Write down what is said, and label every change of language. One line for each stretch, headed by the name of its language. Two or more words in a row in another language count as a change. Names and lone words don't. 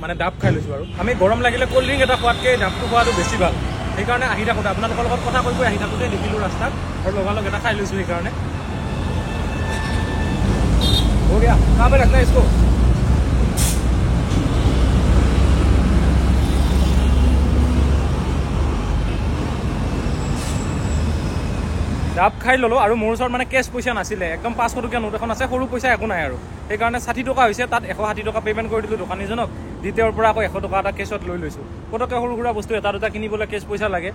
Assamese: মানে ডাব খাই লৈছোঁ আৰু আমি গৰম লাগিলে
English: cold drink
Assamese: এটা খোৱাতকৈ ডাবটো খোৱাটো বেছি ভাল সেইকাৰণে আহি থাকোঁতে আপোনালোকৰ লগত কথা কৈ আহি থাকোঁতে দেখিলোঁ ৰাস্তাত আৰু লগালগ এটা খাই লৈছোঁ সেইকাৰণে
Hindi: हो गया कहाँ पे रखना है इसको
Assamese: ডাব খাই ল'লোঁ আৰু মোৰ ওচৰত মানে কেছ পইচা নাছিলে একদম 500 টকীয়া নোট এখন আছে সৰু পইচা একো নাই আৰু সেইকাৰণে 60 টকা হৈছে তাত 160 টকা পে'মেণ্ট কৰি দিলোঁ দোকানীজনক দ্বিতীয়ৰ পৰা আকৌ 100 টকা এটা কেছত লৈ লৈছোঁ পটককৈ সৰু সুৰা বস্তু এটা দুটা কিনিবলৈ কেছ পইচা লাগে